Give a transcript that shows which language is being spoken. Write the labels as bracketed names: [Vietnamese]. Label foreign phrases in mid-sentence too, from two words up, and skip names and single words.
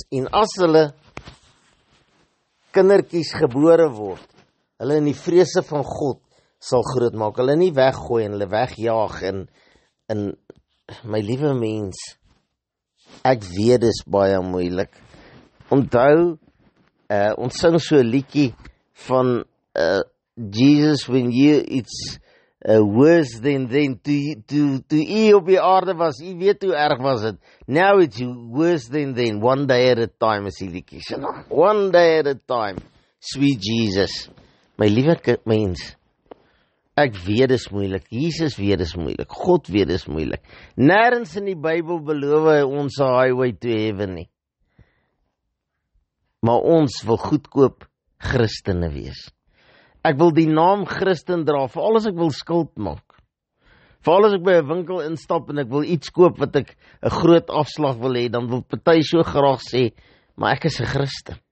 [Afrikaans] En as hulle kindertjies gebore word, hulle in die vrese van God sal groot maak, hulle nie weggooi en hulle wegjaag en my liewe mens, ek weet dis baie moeilik. Onthou, ons sing so 'n liedjie van Jesus, [English] when it's worse than [Afrikaans] toe u op die aarde was, u weet hoe erg was het. [English] Now it's worse than one day at a time, [Afrikaans] is die liedjie. [English] One day at a time, sweet Jesus. [Afrikaans] My liewe mens, ek weet dis moeilik, Jesus weet dis moeilik, God weet dis moeilik. Nêrens in die Bybel beloof hy ons 'n [English] highway to heaven [Afrikaans] nie. Maar ons wil goedkoop Christene wees. Ek wil die naam Christen dra, veral as ek wil skuld maak. Veral as ek by 'n winkel instap en ek wil iets koop wat ek 'n groot afslag wil hê, dan wil party so graag sê, maar ek is 'n Christen.